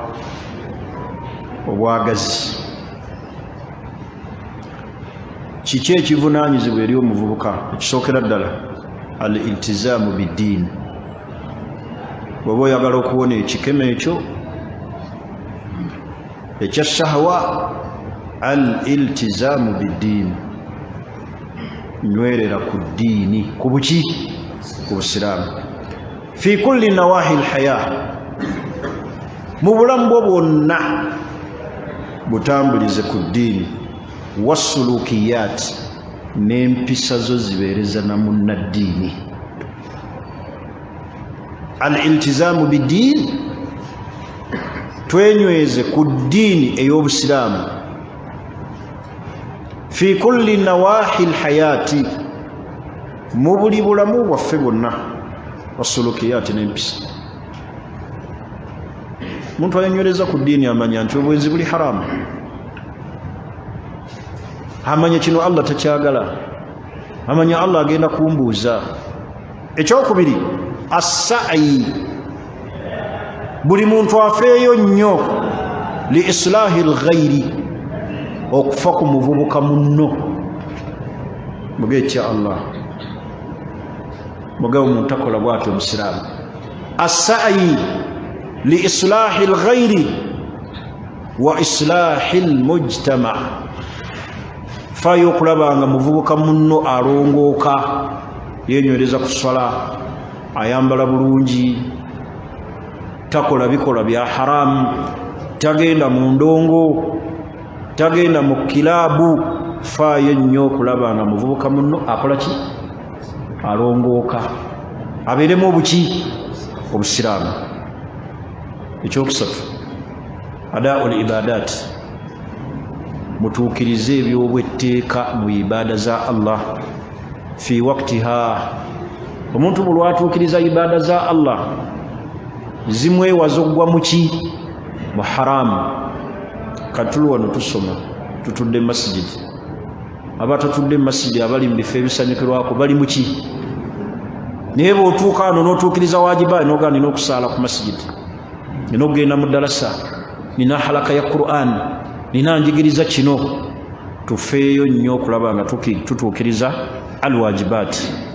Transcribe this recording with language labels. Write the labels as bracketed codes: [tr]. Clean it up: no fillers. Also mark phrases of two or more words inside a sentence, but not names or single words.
[lg] obwagazi kiki ekivunaanyizibwa eri omuvubuka ekisookera ddala [ar] الالتزام بالدين [lg] bw'oba oyagala okuwona ekikemo ekyo ekya shahawa [ar] الالتزام بالدين [lg] nywerera ku ddiini ku buki ku busiraamu [ar] في كل نواحي الحياة [lg] mu bulamu bwo bwonna butambulize ku ddiini wasulukiyat n'empisa zo zibeereza na munnaddiini [ar] الالتزام بالدين [lg] twenyweze ku ddiini ey'obusiraamu [ar] في كل نواحي الحياة [lg] mu buli bulamu bwaffe bwonna wasulukiyati n'empisa muntu ayenywereza ku ddiini amanya nti obwenzi buli haramu amanya kino Allah takyagala amanya Allah agenda kumbuuza ekyokubiri as-sa'i buli muntu afeeyo nnyo [ar] لإصلاح الغير [lg] okufa ku muvubuka munno mugeekya Allah mugabe omuntu akola bw'atyo omusiraamu [ar] السعي لإصلاح الغير وإصلاح المجتمع [lg] fayo okulabanga muvubuka munno alongooka yenywereza ku swala ayambala bulungi takola bikola bya haramu tagenda mu ndongo tagenda mu kilaabu fayo nnyo okulabanga muvubuka munno akola ki alongooka abeeremu obuki obusiraamu ekyokusatu [ar] أداء العبادات [lg] mutuukirize ebyobwetteeka mu ibaada za Allah fi waqtiha omuntu bwe lwatuukiriza ibaada za Allah zimwewaza okugwa muki mu haramu katulu wano tusoma tutudde mu masijidi abatatudde mu masijidi abali mu bifo ebisanyukirwako bali muki naye bw'otuuka wano n'otuukiriza wajiba n'ogaa nina okusaala ku masijidi nina okugenda mu ddalasa nina halaka ya Qur'an nina njigiriza kino tufeeyo nnyo okulaba nga tutuukiriza alwajibaati